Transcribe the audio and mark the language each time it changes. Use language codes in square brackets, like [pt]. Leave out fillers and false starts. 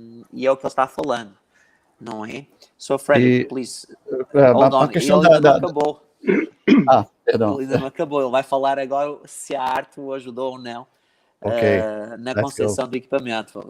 [pt] E é o que ele está falando, não é? [en] So, Fredrik, please, hold on. [pt] A questão ele não acabou. Perdão. Ele ainda não acabou. Ele vai falar agora se a arte o ajudou ou não na concepção do equipamento.